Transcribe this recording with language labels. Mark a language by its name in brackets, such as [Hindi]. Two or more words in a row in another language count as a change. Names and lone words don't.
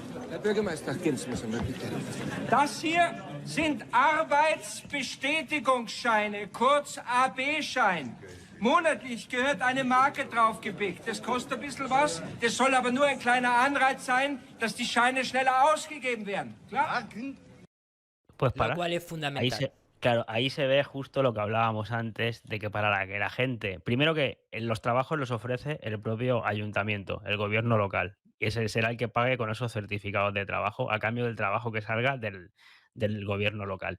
[German] Herr Bürgermeister, gehen Sie mir bitte. Das hier sind Arbeitsbestätigungsscheine, kurz AB-Schein. Monatlich gehört eine Marke draufgepickt. Das kostet ein bisschen was. Das soll aber nur ein kleiner Anreiz sein, dass die Scheine schneller ausgegeben werden. Klar? [Spanish] Pues Lo cual es fundamental. Ahí se ve justo lo que hablábamos antes, de que para que la gente... Primero que los trabajos los ofrece el propio ayuntamiento, el gobierno local. Y ese será el que pague con esos certificados de trabajo a cambio del trabajo que salga del gobierno local.